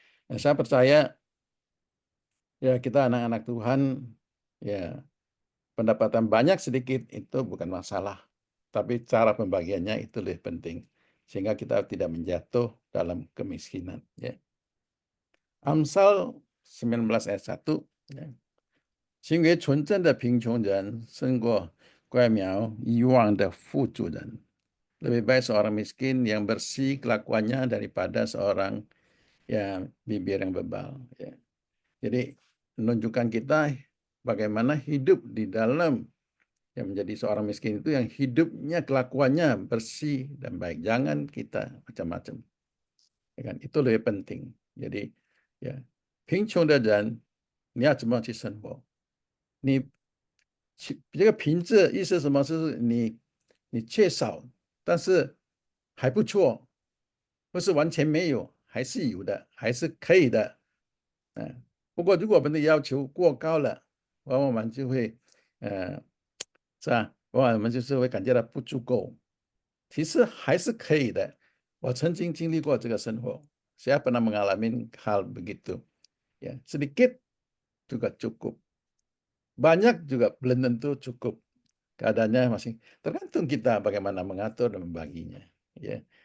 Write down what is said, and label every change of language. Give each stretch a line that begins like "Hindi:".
Indonesian: Nah, saya percaya ya kita anak-anak Tuhan, ya pendapatan banyak sedikit itu bukan masalah, tapi cara pembagiannya itu lebih penting sehingga kita tidak menjatuh dalam kemiskinan, ya. Amsal 19 ayat 1, ya.
Chinese: 行为纯正的贫穷人胜过乖苗遗忘的富足人。
Indonesian: Lebih baik seorang miskin yang bersih kelakuannya daripada seorang yang bibir yang bebal. Ya. Jadi menunjukkan kita bagaimana hidup di dalam yang menjadi seorang miskin itu yang hidupnya kelakuannya bersih dan baik. Jangan kita macam-macam. Ya kan? Itu lebih penting. Jadi ya,
Chinese: 贫穷的人你要怎么去生活？你这个贫字意思是什么？是你缺少，但是还不错，不是完全没有，还是有的，还是可以的。不过如果我们的要求过高了，往往我们就会，呃，是吧？往往我们就是会感觉到不足够。其实还是可以的。我曾经经历过这个生活，
Indonesian: saya pernah mengalami hal begitu. Ya, sedikit juga cukup. Banyak juga belum tentu cukup. Keadaannya masih tergantung kita bagaimana mengatur dan membaginya, ya.